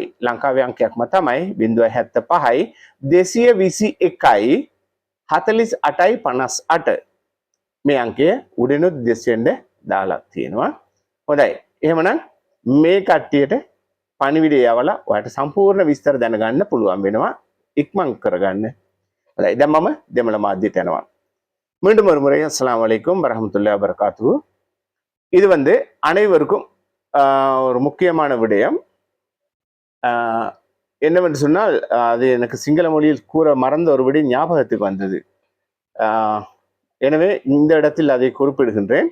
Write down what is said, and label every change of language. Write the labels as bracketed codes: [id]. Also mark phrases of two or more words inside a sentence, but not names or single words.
[si] ලංකාවේ අංකයක්ම තමයි 075යි 221යි 48යි 58. මේ අංකය උඩිනුත් දෙස්සෙන්ද දාලා තියෙනවා. හොඳයි. එහෙමනම් මේ කට්ටියට පණිවිඩය යවලා ඔයාලට සම්පූර්ණ විස්තර දැනගන්න පුළුවන් වෙනවා. ඉක්මන් කරගන්න. හොඳයි. දැන් මම දෙමළ මාධ්‍යයට යනවා. [ta] மீண்டும் ஒரு முறை [ar] السلام عليكم ورحمة الله وبركاته. [ta] இது அனைவருக்கும் ஒரு முக்கியமான விடயம். என்னவென்று சொன்னால் அது எனக்கு சிங்கள மொழியில் கூற மறந்த ஒரு விடயம் ஞாபகத்துக்கு வந்தது. எனவே இந்த இடத்தில் அதை குறிப்பிடுகின்றேன்.